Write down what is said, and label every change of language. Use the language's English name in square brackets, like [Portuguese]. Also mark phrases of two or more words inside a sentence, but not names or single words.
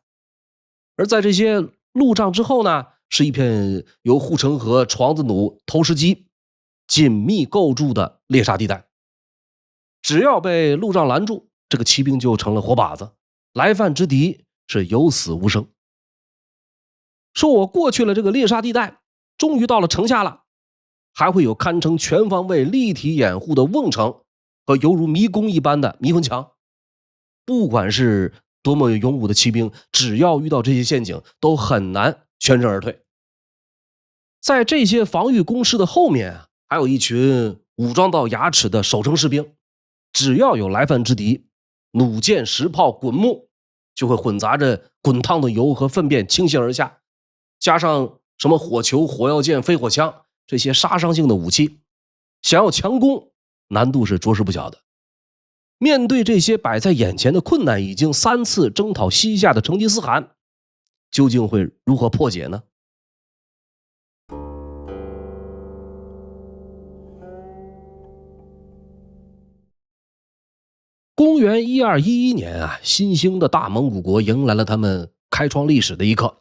[Chinese] 而在這些路障之後呢，是一片由護城河、床子弩、投石機緊密構築的獵殺地带。只要被路障攔住，這個騎兵就成了活靶子，來犯之敵是有死無生。說我過去了這個獵殺地帶，終於到了城下了，還會有堪稱全方位立體掩護的瓮城和猶如迷宮一般的迷魂牆。不管是多麼勇武的騎兵，只要遇到這些陷阱，都很難全身而退。在這些防禦工事的後面，還有一群武裝到牙齒的守城士兵，只要有來犯之敵，弩箭、石炮、滾木就會混雜着滾燙的油和糞便傾瀉而下，加上什么火球、火药箭、飞火槍這些殺傷性的武器，想要強攻難度是着實不小的。面對這些擺在眼前的困難，已經3次征討西夏的成吉思汗究竟會如何破解呢？公元1211年新興的大蒙古國迎來了他們開創歷史的一刻。